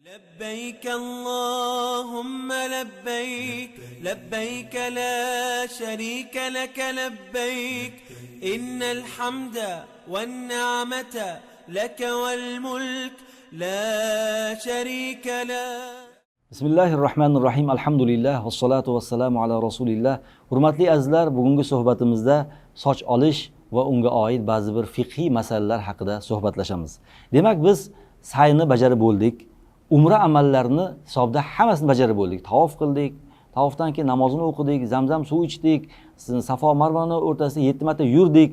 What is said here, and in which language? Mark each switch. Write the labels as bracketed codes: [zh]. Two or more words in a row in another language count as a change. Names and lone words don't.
[ar] لبيك اللهم لبيك لبيك لا شريك لك لبيك إن الحمد والنعمة لك والملك لا شريك له. Bismillahirrahmanirrahim. الحمد لله والصلاة والسلام على رسول الله. [uz] Hurmatli azizlar, bugungi suhbatimizda soch olish va unga oid ba'zi bir fiqhiy masalalar haqida suhbatlashamiz. Demak, biz sa'yni bajarib bo'ldik. Umra amallarini hisobda hammasini bajarib bo'ldik. Tavof qildik. Tavofdan keyin namozini o'qidik, Zamzam suv ichdik, Safo Marvani o'rtasida 7 marta yurdik.